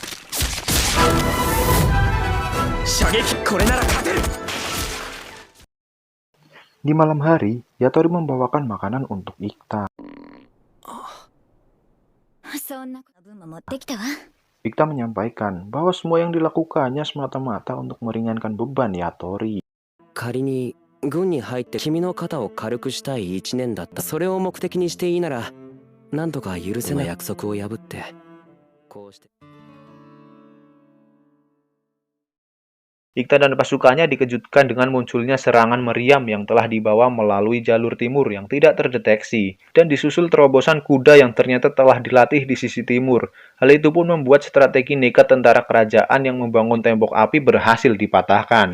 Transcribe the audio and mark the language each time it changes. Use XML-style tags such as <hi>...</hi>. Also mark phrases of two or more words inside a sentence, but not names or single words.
<id>Di malam hari, Yatori membawakan makanan untuk Ikta. Ikta menyampaikan bahwa semua yang dilakukannya semata-mata untuk meringankan beban Yatori.</id> <ja>仮に軍に入って君の肩を軽くしたい1年だった。それを目的にしていいならなんとか許せない約束を破ってこうして。</ja> <id>Ikta dan pasukannya dikejutkan dengan munculnya serangan meriam yang telah dibawa melalui jalur timur yang tidak terdeteksi, dan disusul terobosan kuda yang ternyata telah dilatih di sisi timur. Hal itu pun membuat strategi nekat tentara kerajaan yang membangun tembok api berhasil dipatahkan.</id>